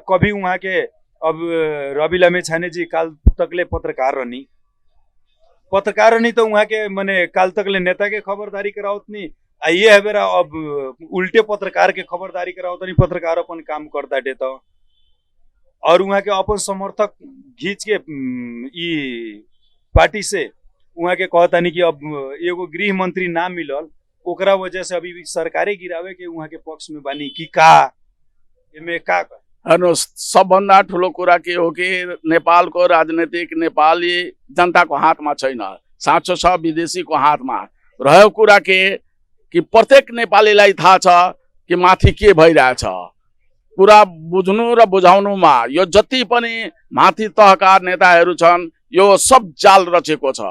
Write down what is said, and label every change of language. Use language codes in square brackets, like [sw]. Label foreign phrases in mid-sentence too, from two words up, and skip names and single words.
[bho] कभी वहाँ के अब रवि लामेछाने जी काल तकले पत्रकार रहनी तो वहाँ के मने काल तकले नेता के खबरदारी करावत नहीं, ये है बेरा अब उल्टे पत्रकार के खबरदारी करावत नहीं, पत्रकार अपन काम करता डे तो, और वहाँ के अपन समर्थक घींच के ई पार्टी से वहाँ के कहता नहीं कि अब एगो गृह मंत्री ना मिलल, ओकरा वजह से अभी सरकारे गिरावे के वहाँ के पक्ष में बानी कि का एमे का [ne] हेर्नुहोस्, सबभन्दा ठुलो कुरा के हो कि नेपालको राजनीतिक नेपाली जनताको हातमा छैन, साँचो छ विदेशीको हातमा रहेको कुरा के कि प्रत्येक नेपालीलाई थाहा छ कि माथि के भइरहेछ। कुरा बुझ्नु र बुझाउनुमा यो जति पनि माथि तहका नेताहरू छन् यो सब जाल रचेको छ।